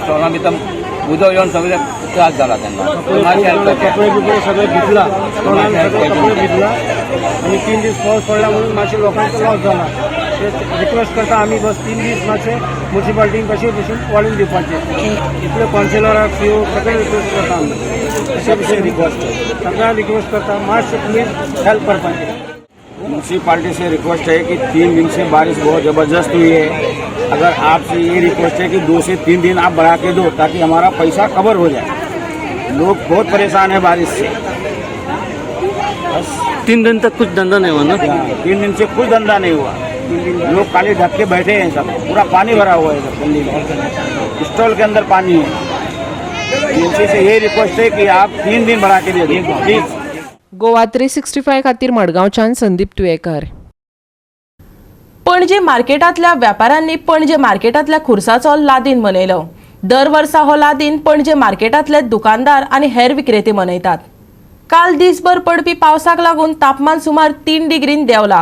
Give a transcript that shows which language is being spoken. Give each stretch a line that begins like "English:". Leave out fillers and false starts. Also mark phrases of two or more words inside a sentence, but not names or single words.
Konkani: स्टॉला भितर उदक येवन सगळे त्रास जाला तेन्ना कपडे बिपडे सगळे भिजला कपडे भिजला आनी 3 दीस पावस पडला म्हणून मातशें लोकांचो लॉस जाला रिक्वेस्ट करता आमी बस 3 दीस मातशें म्युन्सिपाल्टीन कशें भशेन वाडोवन दिवपाचें इतले कॉन्सिलराक सीओ सगळे रिक्वेस्ट करता आमी अशें रिक्वेस्ट सगळ्यांक रिक्वेस्ट करता मातशें तुमी हेल्प करपाचें
Hindi: म्यूनसिपाल्टी से रिक्वेस्ट है कि 3 दिन से बारिश बहुत ज़बरदस्त हुई है अगर आपसे ये रिक्वेस्ट है कि 2 से 3 दिन आप बढ़ा के दो ताकि हमारा पैसा कवर हो जाए लोग बहुत परेशान है बारिश से बस 3 दिन तक कुछ धंधा नहीं हुआ ना 3 दिन से कुछ धंधा नहीं हुआ लोग खाली ढक के बैठे हैं सब पूरा पानी भरा हुआ है सब गली में स्टॉल के अंदर पानी है इनसे से ये रिक्वेस्ट है कि आप 3 दिन बढ़ा के दे दो प्लीज
Konkani: गोवा 365 खातीर मडगांवच्यान संदीप तुयेकार. पणजी मार्केटांतल्या व्यापाऱ्यांनी पणजे मार्केटांतल्या खुर्साचो लादीन मनयलो. दर वर्सा हो लादीन पणजे मार्केटांतले दुकानदार आनी हेर विक्रेते मनयतात. काल दिसभर पडपी पावसाक लागून तापमान सुमार 3 डिग्रीन देंवला.